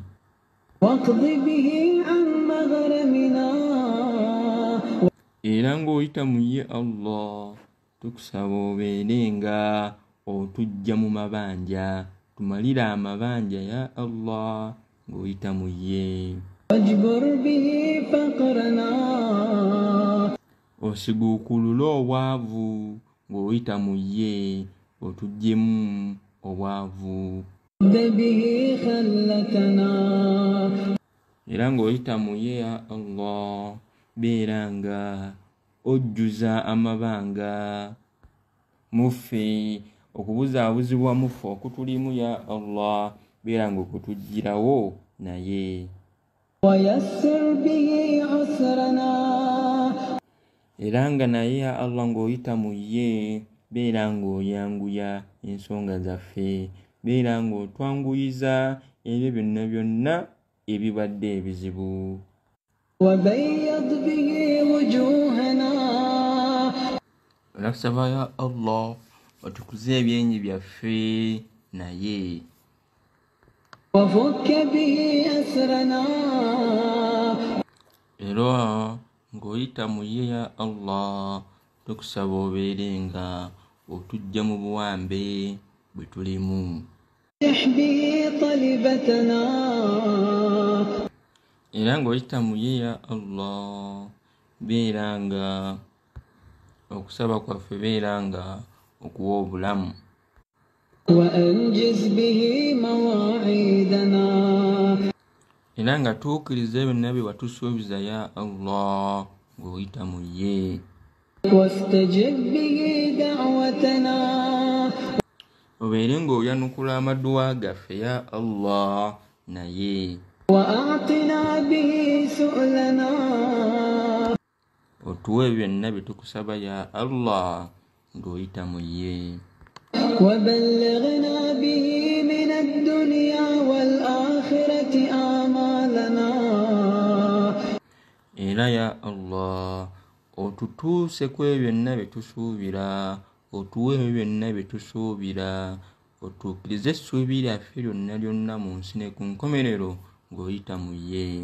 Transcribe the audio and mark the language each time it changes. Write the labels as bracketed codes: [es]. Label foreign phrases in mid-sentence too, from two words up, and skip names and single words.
[ar] واقض به عن مغرمنا [lg] era ng'oyita mu ye Allah tukusaba obeere nga otujja mu mabanja, tumalire amabanja ya Allah ng'oyita mu ye. [ar] واجبر به فقرنا [lg] osiguukulule obwavu ng'oyita mu ye, otuggyemu obwavu. [ar] ود به خلتنا [lg] era ng'oyita mu ye [ar] يا الله [lg] beera nga ojjuza amabanga muffe, okubuzaabuzibwa muffe okutulimu [ar] يا الله [lg] beera ng'okutuggyirawo naye. [ar] ويسر به عسرنا [lg] era nga naye [ar] يا الله [lg] ng'oyita mu ye beera ng'oyanguya ensonga zaffe, beera ng'otwanguyiza ebyo byonna byonna ebibadde ebizibu. [ar] وبيض به وجوهنا [lg] Nakusaba [ar] يا الله [lg] otukuze ebyenyi byaffe naye. [ar] وفك به أسرنا [lg] era ng'oyita mu ye [ar] يا الله [lg] tukusaba obeere nga otujja mu buwambe bwe tulimu. [ar] به طلبتنا [lg] era ng'oyita mu ye [ar] يا الله [lg] beera nga okusaba kwaffe beera nga okuwa obulamu [ar] وأنجز به مواعيدنا [lg] era nga tuukiriza byonna bye watusuubiza [ar] يا الله [lg] ng'oyita mu ye [ar] واستجب به دعوتنا [lg] obeere ng'oyanukula amaduwa gaffe [ar] يا الله [lg] naye [ar] وأعطنا به سؤلنا [lg] otuwe byonna bye tukusaba [ar] يا الله [lg] ng'oyita mu ye [ar] وبلغنا به من الدنيا والآخرة آمالنا [lg] era [ar] يا الله [lg] otutuuse ku ebyo byonna bye tusuubira otuwe ebyo byonna bye tusuubira otuukirize essuubi lyaffe lyonna mu nsi ne ku nkomerero ng'oyita mu ye